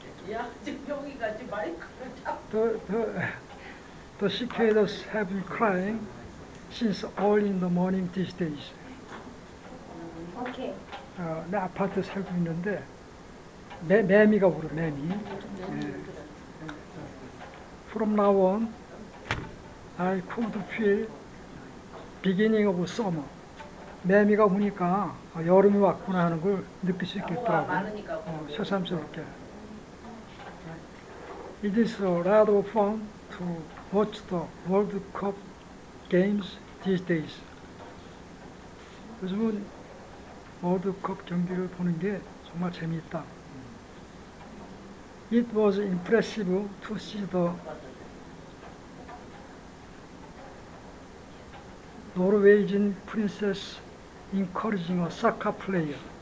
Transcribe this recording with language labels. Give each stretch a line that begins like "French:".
Korean: 야, 지금 여기가 지금 마이크를 잡고.
English: The cicadas have been crying since early in the morning these days. 오케이.
Korean: 내 아파트 살고 있는데 매미가 울어, 매미.
English: From now on, I could feel beginning of summer.
Korean: 매미가 우니까 여름이 왔구나 하는 걸 느낄 수 있겠더라고. 새삼스럽게.
English: It is a lot of fun to watch the World Cup games these days.
Korean: 요즘은 월드컵 경기를 보는 게 정말 재미있다.
English: It was impressive to see the Norwegian princess encouraging a soccer player.